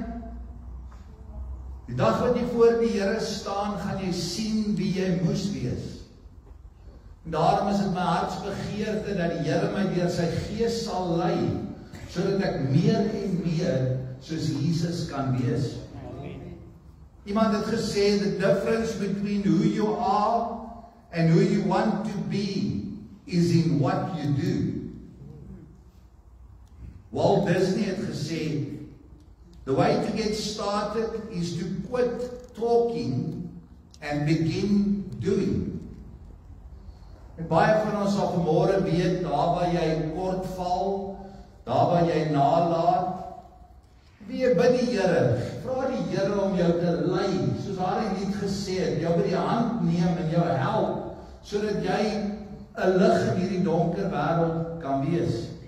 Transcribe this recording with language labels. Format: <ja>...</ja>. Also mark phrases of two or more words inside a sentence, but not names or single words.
<af>Die dag wat jy voor die Here staan, gaan jy sien wie jy moes wees. En daarom is dit my hartsbegeerte dat die Here my deur sy Gees sal lei, sodat ek meer en meer soos Jesus kan wees. Iemand het gesê,</af> <en>the difference between who you are and who you want to be is in what you do.</en> <af>Walt Disney het gesê,</af> <en>the way to get started is to quit talking and begin doing.</en> <af>En baie van ons sal vanmôre weet, daar waar jy kort val, daar waar jy nalat, wie bid die Here, vra die Here om jou te lei, soos daardie lied gesê het, jou by die hand neem en jou help, sodat jy 'n lig in hierdie donker wêreld kan wees.</af>